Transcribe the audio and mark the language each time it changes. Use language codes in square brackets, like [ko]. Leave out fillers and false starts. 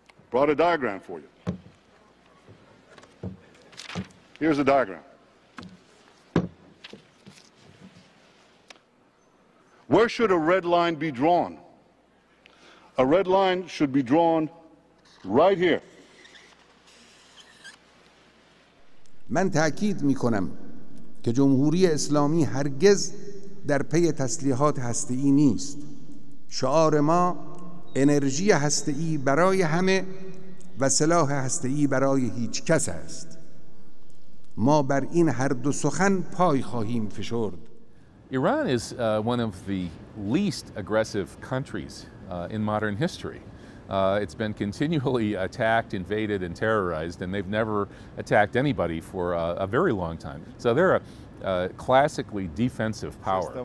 [en] Brought a diagram for you. Here's a diagram. Where should a red line be drawn? A red line should be drawn right here. [fa] من تأکید می‌کنم که جمهوری اسلامی هرگز در پی تسلیحات هسته‌ای نیست. شعار ما انرژی هسته‌ای برای همه و سلاح هسته‌ای برای هیچ کس است. ما بر این هر دو سخن پای خواهیم فشرد. [en] Iran is one of the least aggressive countries in modern history. It's been continually attacked, invaded, and terrorized, and they've never attacked anybody for a very long time. So they're a classically defensive power.